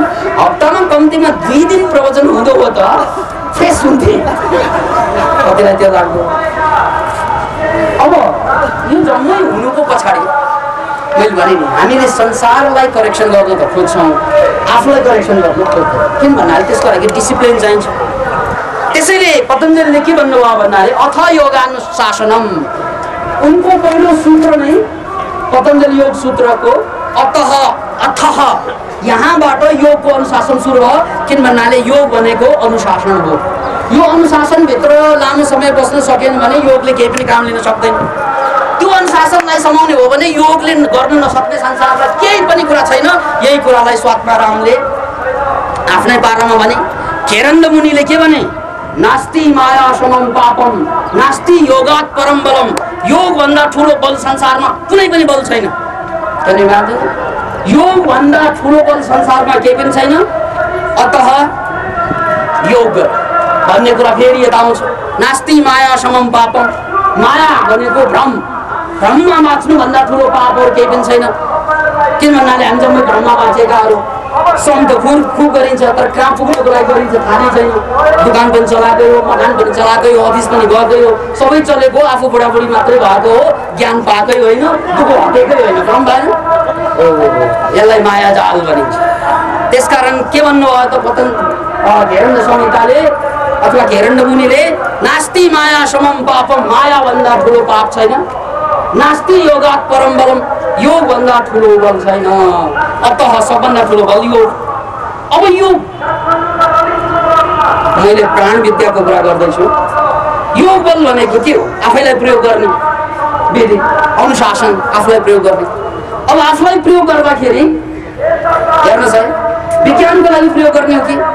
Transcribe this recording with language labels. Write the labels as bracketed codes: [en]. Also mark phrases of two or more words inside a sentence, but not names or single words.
[ne] हप्तामा कम्तीमा 2 दिन प्रवचन हुँदो हो त फ्रेस हुन्थे कतिलाई त्यो लाग्दो अब यो जम्मै हुनुको पछाडि मैले भने नि हामीले संसारलाई करेक्सन गर्न त खोज्छौँ आफूलाई करेक्सन गर्न खोज्छौँ किन भन्नाले त्यसको लागि डिसिप्लिन चाहिन्छ त्यसैले पतञ्जलिले के भन्नुभयो भन्नाले [sa] अथ योगानुशासनम [ne] उनको पहिलो सूत्र नै पतञ्जलि योग सूत्रको अतः अथः यहाँबाट योगको अनुशासन सुरु भयो किन भन्नाले योग भनेको अनुशासन हो यो अनुशासनभित्र लामो समय बस्न सकेन भने योगले केही पनि काम लिन सक्दैन त्यो अनुशासनलाई समाउने हो भने योगले गर्न नसक्ने संसारमा केही पनि कुरा छैन यही कुरालाई स्वात्मारामले आफ्नै पारामा भने केरण्ड मुनिले के भने [sa] नास्ति माया समम पापम नास्ति योगात परम बलम [ne] योग भन्दा ठुलो बल संसारमा कुनै पनि बल छैन योग भन्दा ठुलो बल संसारमा केही पनि छैन अतः योग भन्ने कुरा फेरि यता आउँछ [sa] नास्ति माया समम पापम [ne] माया भनेको भ्रममा बाँच्नु भन्दा ठुलो पापहरू केही पनि छैन किन भन्नाले हामी जम्मै भ्रममा बाँचेकाहरू श्रम त खुब गरिन्छ तर कहाँ पुग्नुको लागि गरिन्छ थाहा नै छैन दोकान पनि चलाएकै हो मकान पनि चलाएकै हो अफिस पनि गएकै हो सबै चलेको आफू बुढाबुढी मात्रै भएको हो ज्ञान पाएकै होइन दुःख हटेकै होइन भ्रम भएन यसलाई माया जाल भनिन्छ त्यसकारण के भन्नुभयो त घेरण्ड संहिताले अथवा घेरण्ड मुनिले [sa] नास्ति माया समम पापम [ne] माया भन्दा ठुलो पाप छैन [sa] नास्ति योगात परम बलम [ne] योग भन्दा ठुलो बल छैन अतः सबभन्दा ठुलो बल योग अब यो मैले प्राण विद्याको कुरा गर्दैछु योग बल भनेको के हो आफैलाई प्रयोग गर्ने विधि अनुशासन आफूलाई प्रयोग गर्ने अब आफूलाई प्रयोग गर्दाखेरि हेर्नुहोस् है विज्ञानको लागि प्रयोग गर्ने हो कि